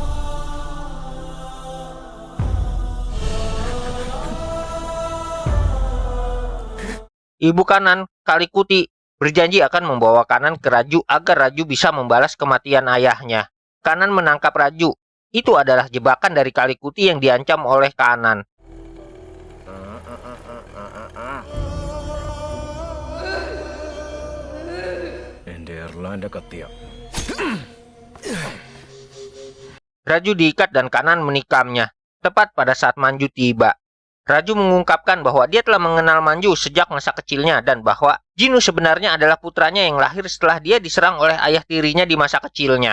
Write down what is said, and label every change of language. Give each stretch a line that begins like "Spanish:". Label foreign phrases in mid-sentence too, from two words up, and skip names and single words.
Indonesian: Ibu Kanan, Kalikuti, berjanji akan membawa Kanan ke Raju agar Raju bisa membalas kematian ayahnya. Kanan menangkap Raju. Itu adalah jebakan dari Kalikuti yang diancam oleh Kanan.
Malayalam: എൻ്റെ എർലാൻ്റെ കത്തിയ.
Indonesian: Raju diikat dan Kanan menikamnya, tepat pada saat Manju tiba. Raju mengungkapkan bahwa dia telah mengenal Manju sejak masa kecilnya dan bahwa Jinu sebenarnya adalah putranya yang lahir setelah dia diserang oleh ayah tirinya di masa kecilnya.